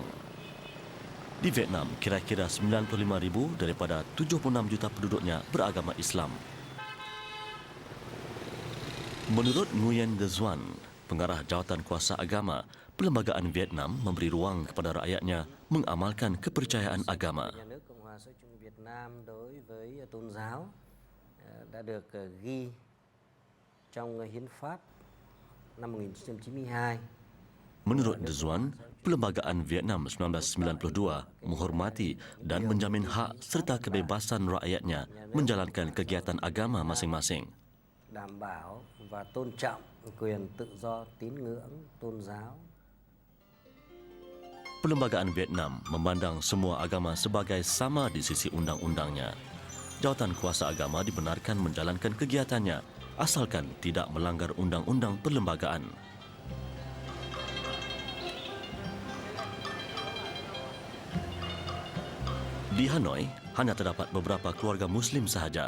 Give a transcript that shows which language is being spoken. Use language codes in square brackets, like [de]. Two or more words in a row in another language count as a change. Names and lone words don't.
[ms] Di Vietnam, kira-kira 95,000 daripada 76 juta penduduknya beragama Islam. Menurut Nguyen De Duan, pengarah jawatan kuasa agama, Perlembagaan Vietnam memberi ruang kepada rakyatnya mengamalkan kepercayaan agama. [vi] Nhà nước Cộng hòa xã hội chủ nghĩa Việt Nam đối với tôn giáo đã được ghi trong hiến pháp năm 1992. [ms] Menurut De Duan, Perlembagaan Vietnam 1992 menghormati dan menjamin hak serta kebebasan rakyatnya menjalankan kegiatan agama masing-masing. [vi] Đảm bảo và tôn trọng quyền tự do tín ngưỡng tôn giáo. [ms] Perlembagaan Vietnam memandang semua agama sebagai sama di sisi undang-undangnya. Jawatan kuasa agama dibenarkan menjalankan kegiatannya asalkan tidak melanggar undang-undang perlembagaan. Di Hanoi, hanya terdapat beberapa keluarga Muslim sahaja.